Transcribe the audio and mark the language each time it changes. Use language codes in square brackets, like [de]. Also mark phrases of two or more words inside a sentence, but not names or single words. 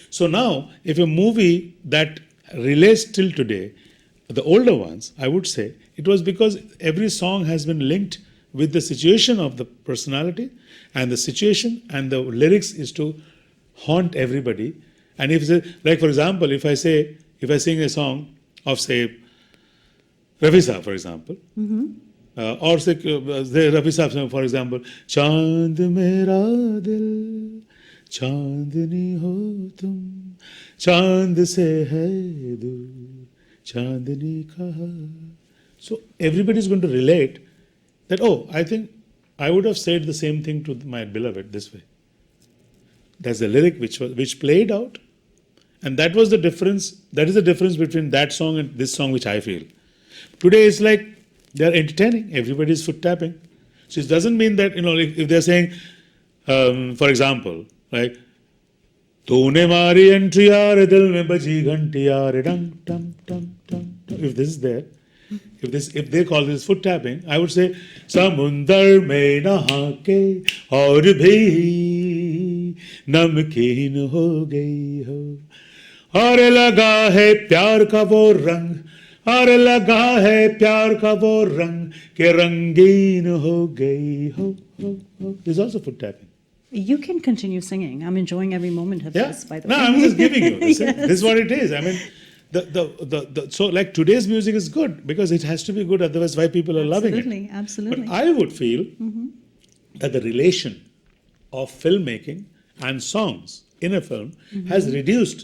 [en] So now, if a movie that relates till today, the older ones, I would say, it was because every song has been linked with the situation of the personality, and the situation and the lyrics is to haunt everybody. And if, like for example, if I sing a song of, say, Rafi Saab, for example, or say Rafi Saab song, for example, [hi] चाँद मेरा दिल, चाँदनी हो तुम, चाँद से है दूर, चाँदनी कहाँ. [en] So everybody is going to relate that, oh, I think I would have said the same thing to my beloved this way. That's the lyric which played out. And that was the difference. That is the difference between that song and this song, which I feel. Today it's like they're entertaining. Everybody's foot tapping. So it doesn't mean that, if they're saying, for example, like, [hi] "तूने मारी एंट्री यार दिल में बजी घंटी यार ढम ढम ढम ढम." [en] If this is there, if they call this foot tapping, I would say, [hi] "समुंदर में नहा के और भी नमकीन हो गई हो. और लगा है प्यार का वो रंग, और लगा है प्यार का वो रंग के रंगीन हो गई हो." [en] This is also foot tapping. You can continue singing. I'm enjoying every moment of this, by the way. No, I'm just giving you this. Yes. This is what it is. I mean, so like today's music is good because it has to be good. Otherwise, why people are loving it? Absolutely. But I would feel that the relation of filmmaking and songs in a film has reduced.